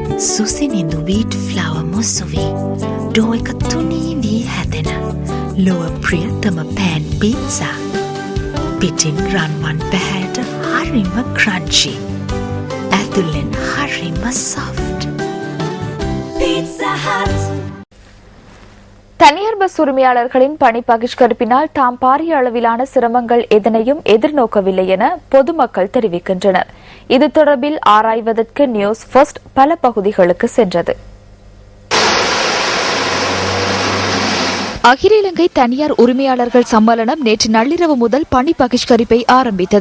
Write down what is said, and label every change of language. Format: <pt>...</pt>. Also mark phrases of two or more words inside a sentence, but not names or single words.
<si>සුසිනිඳු</si> <en>wheat flour</en> <si>මුසුවී ඩෝ එක තුනී වී හැදෙන ලොව ප්‍රියතම</si> <en>pan pizza</en> <si>පිටින් රන්වන් පැහැයට හරිම ක්‍රන්චි ඇතුලෙන් හරිම සොෆ්ට් Pizza Hut.</si> <ta>தனியார் பஸ் உரிமையாளர்களின் பணி பகிஷ்கரிப்பினால் தாம் பாரிய அளவிலான சிரமங்கள் எதனையும் எதிர்நோக்கவில்லை என பொதுமக்கள் தெரிவிக்கின்றனர். இது தொடர்பில் ஆராய்வதற்கு நியூஸ் ஃபர்ஸ்ட் பல பகுதிகளுக்கு சென்றது. அகில இலங்கை தனியார் உரிமையாளர்கள் சம்மேளனம் நேற்று நள்ளிரவு முதல் பணி பகிஷ்கரிப்பை ஆரம்பித்தது.</ta>